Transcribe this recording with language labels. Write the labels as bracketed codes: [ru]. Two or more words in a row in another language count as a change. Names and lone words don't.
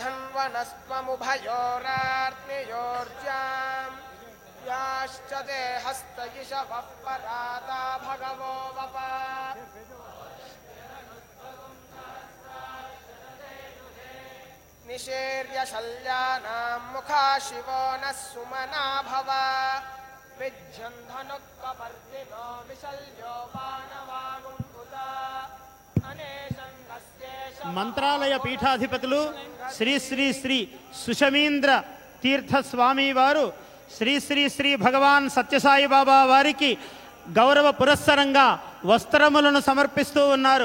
[sa] धन्वनस्त्वमुभयोरार्तियोर्जाम् याश्च ते हस्तयिषवः पराता भगवो वप निशीर्य शल्यानां मुखा शिवो नः सुमना भव विज्यन्धनुक्कपर्दिनो विशल्यो बाणवागुम्भुता [te] మంత్రాలయ పీఠాధిపతులు శ్రీ శ్రీ శ్రీ సుషమీంద్ర తీర్థ స్వామి వారు శ్రీ శ్రీ శ్రీ భగవాన్ సత్యసాయి బాబా వారికి గౌరవ పురస్సరంగా వస్త్రములను సమర్పిస్తూ ఉన్నారు.